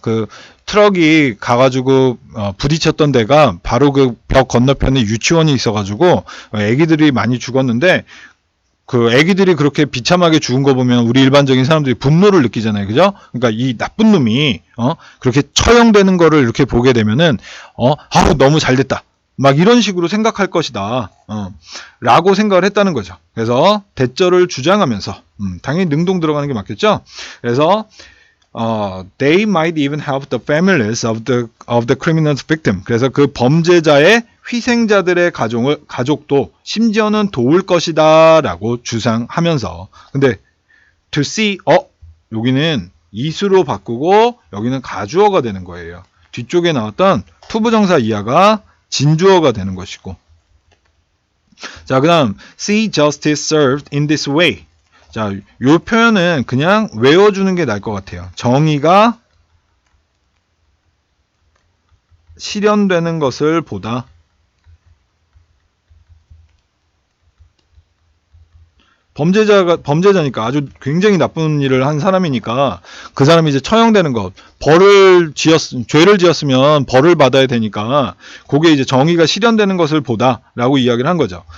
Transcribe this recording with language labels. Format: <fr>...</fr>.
<ko>그 트럭이 가가지고 부딪혔던 데가 바로 그 벽 건너편에 유치원이 있어가지고 아기들이 많이 죽었는데, 그 아기들이 그렇게 비참하게 죽은 거 보면 우리 일반적인 사람들이 분노를 느끼잖아요, 그죠? 그러니까 이 나쁜 놈이 그렇게 처형되는 거를 이렇게 보게 되면은 너무 잘됐다, 막 이런 식으로 생각할 것이다, 라고 생각을 했다는 거죠. 그래서 대절을 주장하면서, 당연히 능동 들어가는 게 맞겠죠. 그래서</ko> <en>they might even help the families of the criminal's victim.</en> <ko>그래서 그 범죄자의 희생자들의 가족도 심지어는 도울 것이다라고 주장하면서. 근데 to see, 여기는 이수로 바꾸고 여기는 가주어가 되는 거예요. 뒤쪽에 나왔던 투부정사 이하가 진주어가 되는 것이고. 자, 그 다음</ko> <en>see justice served in this way.</en> <ko>자, 요 표현은 그냥 외워주는 게 나을 것 같아요. 정의가 실현되는 것을 보다. 범죄자니까 아주 굉장히 나쁜 일을 한 사람이니까 그 사람이 이제 처형되는 것, 죄를 지었으면 벌을 받아야 되니까 그게 이제 정의가 실현되는 것을 보다라고 이야기를 한 거죠.</ko>